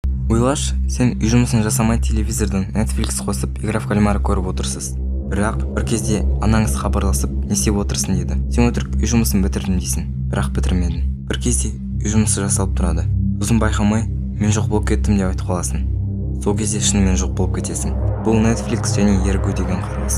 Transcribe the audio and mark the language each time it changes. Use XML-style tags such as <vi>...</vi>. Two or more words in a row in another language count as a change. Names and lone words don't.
<kk>Ойлаш, сен үй жұмысын жасамай телевизордан Netflix қосып,</kk> <ru>игра в кальмара</ru> <kk>көріп отырсыз. Бірақ бір кезде анаңыз хабарласып, не істеп отырсың деді. Сен өтірік үй жұмысын бітірдім дейсің, бірақ бітірмедің. Бір кезде үй жұмысы жасалып тұрады. Сосын байқамай, мен жоқ болып кеттім деп айтып қаласың. Сол кезде шынымен жоқ болып кетесің. Бұл Netflix және ерігу деген қарғыс.</kk>